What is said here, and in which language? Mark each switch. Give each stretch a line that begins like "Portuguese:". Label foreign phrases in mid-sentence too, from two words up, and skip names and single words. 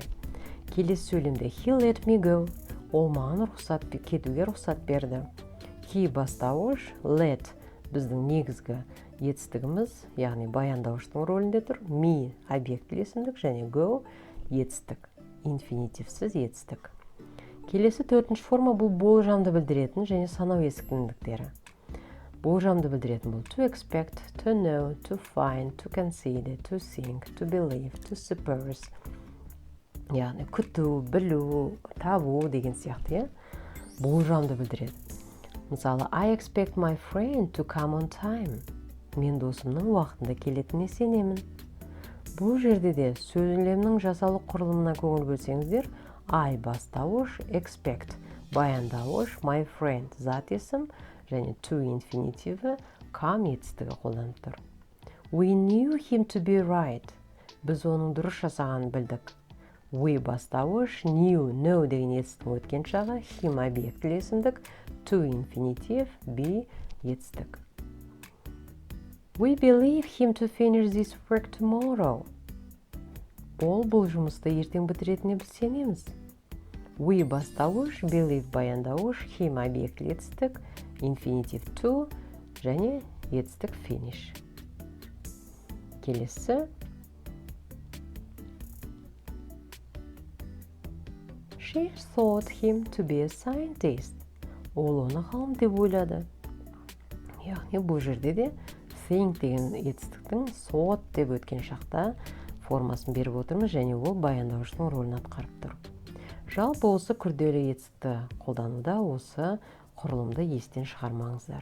Kazakh: Келесі сөйлемде
English: he let me go.
Kazakh: Ол маған кетуге рұқсат берді. He бастауыш, let біздің негізгі етістігіміз, яғни баяндауыштың рөлінде тұр. Me объектілі есімдік және go етістік, инфинитивсіз етістік. Келесі төртінші форма бұл болжамды білдіретін және санау есіктіңдіктері. Болжамды білдіретін бұл
English: to expect, to know, to find, to consider, to think, to believe, to suppose.
Kazakh: Яғни күту, білу, табу деген сияқты. Болжамды білдіреді. Мысалы,
English: I expect my friend to come on time.
Kazakh: Мен досымның уақытында келетініне сенемін. Бұл жерде де сөйлемнің жасалу құрылымына көңіл бөлсеңіздер, I бастауыш, expect баяндауыш,
English: my friend
Kazakh: зат есім және to инфинитиві come етістігі қолданып тұр.
English: We knew him to be right.
Kazakh: Біз оның дұрыс жасағанын білдік. We бастауыш,
English: knew, know
Kazakh: деген етістің өткен шағы, him объектілі есімдік, to инфинитив, be етістік.
English: We believe him to finish this work tomorrow.
Kazakh: Ол бұл жұмысты ертең бітіретініне біз сенеміз. We бастауыш, believe баяндауыш, him объектілі етістік,
English: infinitive to
Kazakh: және етістік finish. Келесі.
English: She thought him to be a scientist.
Kazakh: Ол оны ғалым деп ойлады. Яғни бұл жерде де think деген етістіктің thought деп өткен шақта формасын беріп отырмыз және ол баяндауыштың рөлін атқарып тұр. Жалпы осы күрделі етістікті қолдануда осы құрылымды естен шығармаңыздар.